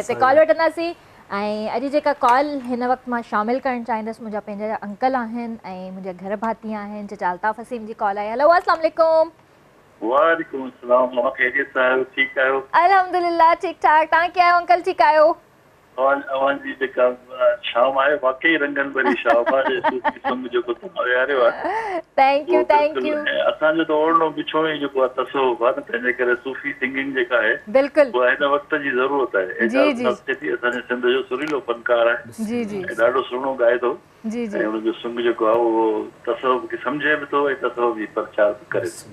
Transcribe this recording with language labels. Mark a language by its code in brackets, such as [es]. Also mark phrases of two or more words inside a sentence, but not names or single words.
[sd] हिते कॉल वठंदासीं ऐं अॼु जेका कॉल हिन वक़्तु मां शामिलु करणु चाहींदसि, मुंहिंजा पंहिंजा अंकल आहिनि ऐं मुंहिंजा घर भाती आहिनि, जंहिंजा अल्ताफ़ हसीम जी कॉल आई। [ar] हेलो السلام عليكم. وعليكم السلام, [sd] मां ख़ैरियत सां आहियो? ठीकु आहियो? अल्हम्दुलिल्लाह ठीकु ठाक। तव्हां कीअं आहियो अंकल? ठीकु आहियो? अवांजी जेका शाम आहे वाकई रंगनि भरी शाम आहे, [en] Sufi song [sd] जेको तव्हां विहारियो आहे। [en] thank you thank you. [sd] असांजो त ओढ़णो बिछो ई जेको आहे तसव्वुफ़ आहे न, तंहिंजे करे [en] Sufi singing [sd] जेका आहे बिल्कुलु उहा हिन वक़्त जी ज़रूरत आहे। जी, जी। असांजे सिंध जो सुरीलो फनकार आहे जी जी ऐं ॾाढो सुहिणो ॻाए थो जी जी। ऐं हुनजो सुंग जेको आहे उहो तसव्वुफ़ खे सम्झे बि थो ऐं तसव्वुफ़ जी प्रचार बि करे थो।